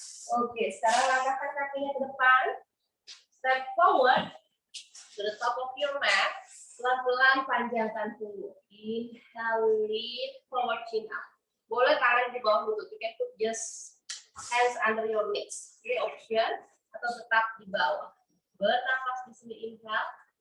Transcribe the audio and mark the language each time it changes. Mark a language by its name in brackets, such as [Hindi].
[Indonesian] Oke, sekarang langkahkan kakinya ke depan. [English] Step forward to the top of your mat. [Indonesian] Pelan-pelan panjangkan punggung. [English] Inhale, lift forward, chin up. [Indonesian] Boleh tangan di bawah lutut. [English] You can put just hands under your knees. [Indonesian] Ini option. Atau tetap di bawah. Bernafas di sini, inhale.